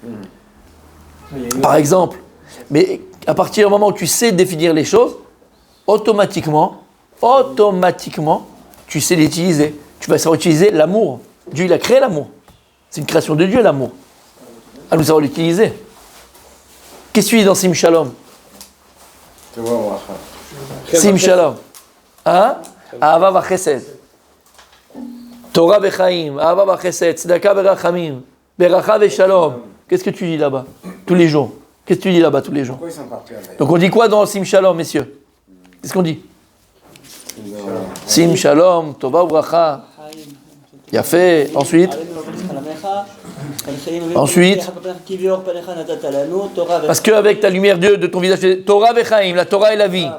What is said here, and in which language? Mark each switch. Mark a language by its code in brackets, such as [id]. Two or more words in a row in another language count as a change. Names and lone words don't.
[fr] Par exemple, mais à partir du moment où tu sais définir les choses, automatiquement, tu sais les utiliser. tu vas savoir utiliser l'amour. Dieu, il a créé l'amour. C'est une création de Dieu, l'amour. À nous savoir l'utiliser. Qu'est-ce que tu dis dans Sim Shalom? Sim Shalom. [he] Hein? אהבה וחסד. תורה וחיים. אהבה וחסד. צדקה ורחמים. ברכה ושלום. [fr] Qu'est-ce que tu dis là-bas? Tous les jours. Qu'est-ce que tu dis là-bas tous les jours? Donc on dit quoi dans Sim Shalom, messieurs? Qu'est-ce qu'on dit? [he] שים שלום, טובה ברכה. [fr] Yafé. Ensuite. Parce qu'avec ta lumière Dieu de ton visage, [he] תורה וחיים, [fr] la Torah et la vie.